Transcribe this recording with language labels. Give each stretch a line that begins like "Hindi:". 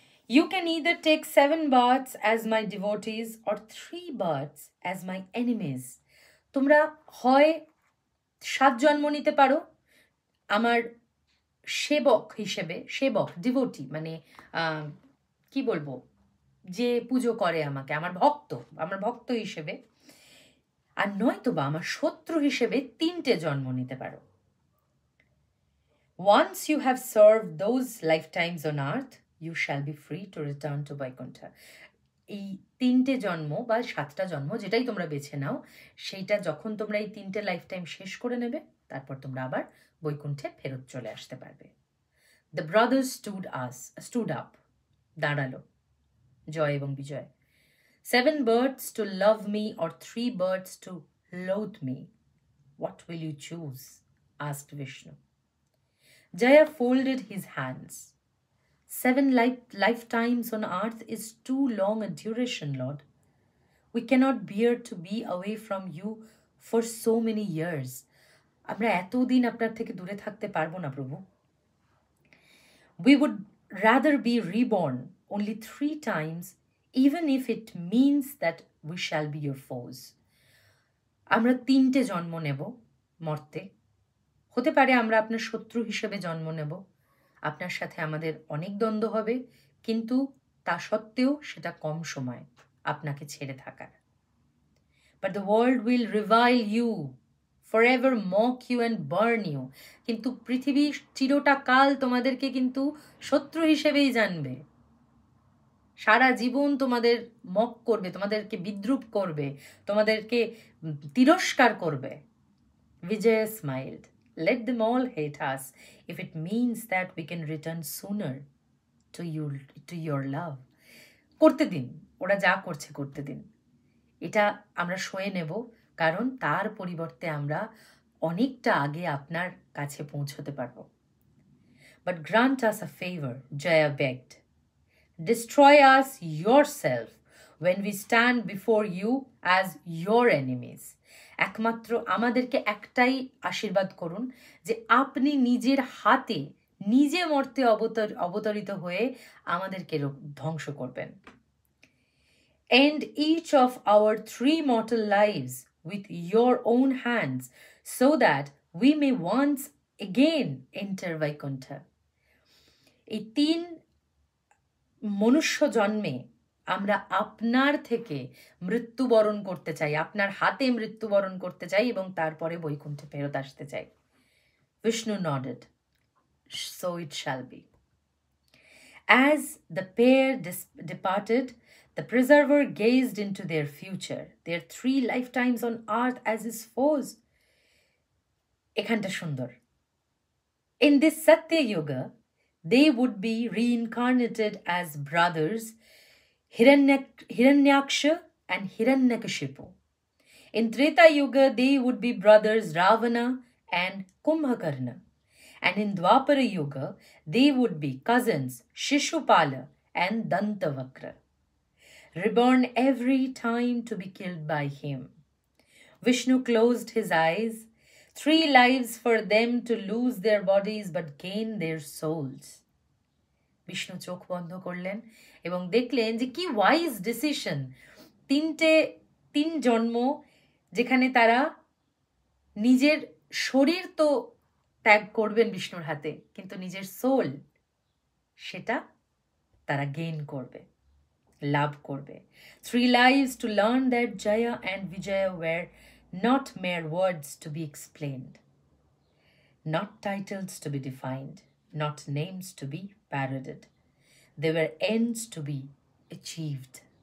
English: You can either take 7 births as my devotees or 3 births as my enemies.
Bangla: তোমরা হয় 7 জন্ম নিতে পারো আমার সেবক হিসেবে, ডিভোটি মানে কি বলবো, যে পুজো করে আমাকে, আমার ভক্ত হিসেবে, আর নয়তো বা আমার শত্রু হিসেবে 3টে জন্ম নিতে পারো।
English: Once you have served those lifetimes on earth, you shall be free to return to Vaikuntha.
Bangla: এই 3টে জন্ম বা 7টা জন্ম যেটাই তোমরা বেছে নাও, সেইটা যখন তোমরা এই 3টে লাইফ টাইম শেষ করে নেবে, তারপর তোমরা আবার বৈকুণ্ঠে ফেরত চলে আসতে পারবে।
English: The brothers stood up,
Bangla: দাঁড়ালো জয় এবং বিজয়।
English: 7 birds to love me or 3 birds to loathe me. What will you choose? Asked Vishnu. Jaya folded his hands. 7 lifetimes on earth is too long a duration, Lord. We cannot bear to be away from you for so many years.
Bangla: আমরা এতদিন আপনার থেকে দূরে থাকতে পারবো না প্রভু।
English: We would rather be reborn only 3 times, even if it means that we shall be your foes.
Bangla: আমরা 3টে জন্ম নেব মর্তে। হতে পারে আমরা আপনার শত্রু হিসেবে জন্ম নেব, আপনার সাথে আমাদের অনেক দ্বন্দ্ব হবে, কিন্তু তা সত্ত্বেও সেটা কম সময় আপনাকে ছেড়ে থাকার।
English: But the world will revile you, forever mock you and burn you.
Bangla: কিন্তু পৃথিবী চিরটা কাল তোমাদেরকে কিন্তু শত্রু হিসেবেই জানবে, সারা জীবন তোমাদের মক করবে, তোমাদেরকে বিদ্রূপ করবে, তোমাদেরকে তিরস্কার করবে।
English: Vijaya smiled. Let them all hate us if it means that we can return sooner to your love.
Bangla: করতে দিন, ওরা যা করছে করতে দিন। এটা আমরা সয়ে নেব, কারণ তার পরিবর্তে আমরা অনেকটা আগে আপনার কাছে পৌঁছতে পারব।
English: But grant us a favor, Jaya begged. Destroy us yourself when we stand before you as your enemies.
Bangla: একমাত্র আমাদেরকে একটাই আশীর্বাদ করুন যে আপনি নিজের হাতে নিজে মর্তে অবতরিত হয়ে আমাদেরকে ধ্বংস করবেন।
English: End each of our 3 mortal lives with your own hands so that we may once again enter Vaikuntha.
Bangla: এই 3 মনুষ্য জন্মে আমরা আপনার থেকে মৃত্যুবরণ করতে চাই, আপনার হাতে মৃত্যুবরণ করতে চাই এবং তারপরে বৈকুণ্ঠে ফেরত আসতে চাই।
English: Vishnu nodded. So it shall be. As the pair departed, the preserver gazed into their future, their 3 lifetimes on earth as his foes.
Bangla: এখানটা সুন্দর।
English: In this Satya Yuga, they would be reincarnated as brothers, Hiranyaksha and Hiranyakashipu. In Treta Yuga, they would be brothers Ravana and Kumbhakarna. And in Dwapara Yuga, they would be cousins Shishupala and Dantavakra, reborn every time to be killed by him. Vishnu closed his eyes. 3 lives for them to lose their bodies but gain their souls.
Bangla: Vishnu চোখ বন্ধ করলেন এবং দেখলেন যে কি wise decision. 3 জন্ম যেখানে তারা নিজের শরীর তো ত্যাগ করবেন বিষ্ণুর হাতে, কিন্তু নিজের সোল সেটা তারা গেইন করবে, লাভ করবে।
English: 3 lives to learn that Jaya and Vijaya were not mere words to be explained, not titles to be defined, not names to be parodied. They were ends to be achieved.